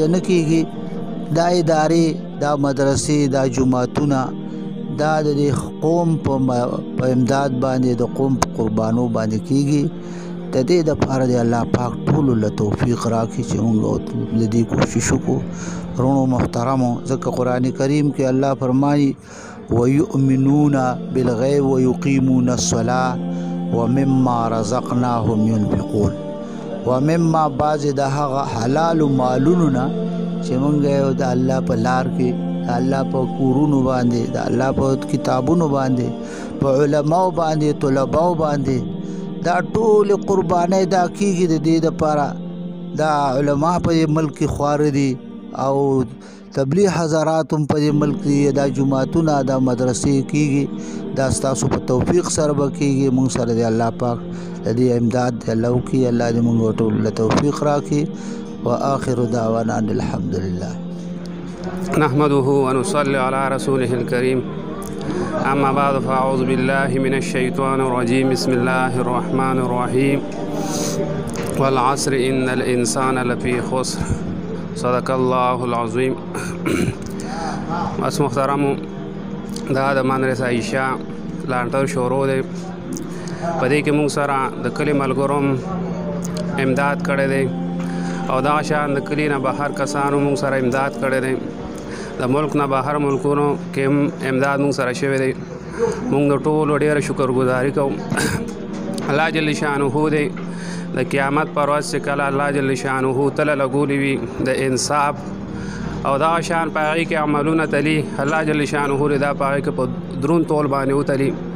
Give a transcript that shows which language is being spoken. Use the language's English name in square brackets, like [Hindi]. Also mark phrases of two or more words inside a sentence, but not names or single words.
[Pashto] نه کېږي دا ادارې دا مدرسې دا جوماتونه دا د قوم په امداد باندې د قوم په قربانو باندې کېږي د دې دپاره د الله پاک ټولو له توفیق راکړي چې موږ د دې کوشش وکړو رونو محترمو ځکه قرآن کریم کې الله فرمایي [Arabic] ويؤمنون بالغیب ويقيمون الصلاة ومما رزقناهم ينفقون ومما [Pashto] بعض د هغه حلال مالونو نه چې موږ یې د الله په لار کې الله په کورونو باندې د الله په کتابونو باندې په علماو باندې طلباو باندې دا ټول قربانۍ دا کیږي د دې لپاره دا علما په ملک خوار دي او تبلیغ حضرات هم په ملک دي دا جماعتونه دا مدرسې کیږي دا ستاسو په توفیق سره به کیږي مونږ سره دی الله پاک دې امداد الله وکړي الله دې مونږ ټول له توفیق راکړي [Arabic] واخر دعوانا الحمد لله نحمده ونصلي على رسوله الكريم أما بعد فأعوذ بالله من الشيطان الرجيم بسم الله الرحمن الرحيم والعصر إن الإنسان لفي خسر صدق الله العظيم [Pashto] بس محترم دا د مدرسه عائشہ لانټر شروع دی په دې کې موږ سره د کلي ملګرو امداد کړی دی او دا شان د کلی نه بهر کسانو موږ سره امداد کړی دی د ملک نه بهر ملکونو کې امداد موږ سره شوی دی موږ د ټولو ډېره شکرګزاري کوو الله جل شانه دی د قیامت پر ورځ چې کله الله جل شانه تله لګولي وي د انصاف او دا شان په هغې کې عملونه تلي الله جل شانه دا په هغې کې په درون تول باندې وتلي